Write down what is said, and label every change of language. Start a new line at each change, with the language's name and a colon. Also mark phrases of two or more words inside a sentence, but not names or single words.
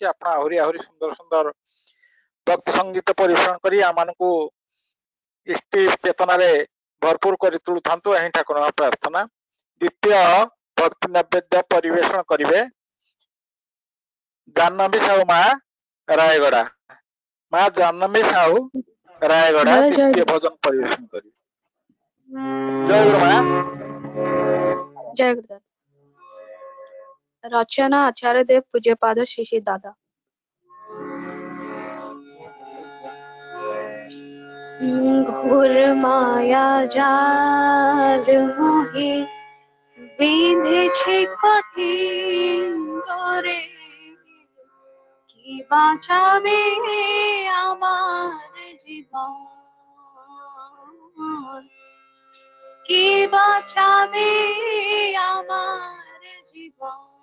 Odia: ଆପଣ ଆହୁରି ଆହୁରି ସୁନ୍ଦର ସୁନ୍ଦର ଭକ୍ତି ସଙ୍ଗୀତ ପରିବେଷଣ କରି ଆମମାନଙ୍କୁ ଇଷ୍ଟି ଚେତନାରେ ଭରପୁର କରି ତୁଳୁଥାନ୍ତୁ, ଏହି ଠାକୁରଙ୍କ ପ୍ରାର୍ଥନା। ଦ୍ୱିତୀୟ ଭକ୍ତି ନୈବେଦ୍ୟ ପରିବେଷଣ କରିବେ ଜାହ୍ନବୀ ସାହୁ ମା ରାୟଗଡା। ମା ଜାହ୍ନବୀ ସାହୁ ରାୟଗଡା ଦ୍ୱିତୀୟ ଭଜନ ପରିବେଷଣ କରିବେ। ଜୟ ଗୁରୁ ମା।
Hindi: जय गुरुदेव। रचना आचार्य देव पूज्यपाद श्री दादा।
Bangla: ঘোর মায়া জাল মোহি বিঁধেছে কঠিন করে, কি বাঁচাবে আমার জীবন, কি বাঁচাবে আমার জীবন।